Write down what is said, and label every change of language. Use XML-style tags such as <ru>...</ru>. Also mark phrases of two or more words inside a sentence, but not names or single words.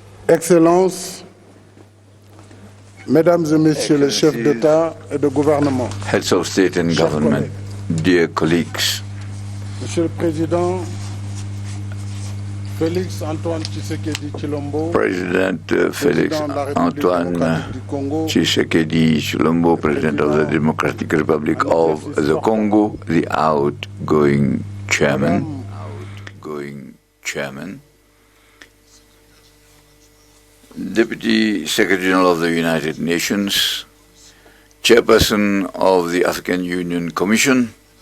<fr>Excellences, Mesdames et Messieurs les chefs d'État et de gouvernement,</fr> <en>Heads of state and government, dear colleagues,</en> <fr>Monsieur le Président, Félix Antoine Tshisekedi Tshilombo,</fr> <en>President Felix Antoine Tshisekedi Tshilombo, President of the Democratic Republic of the Congo, the outgoing chairman, Deputy Secretary General of the United Nations, Chairperson of the African Union Commission,</en>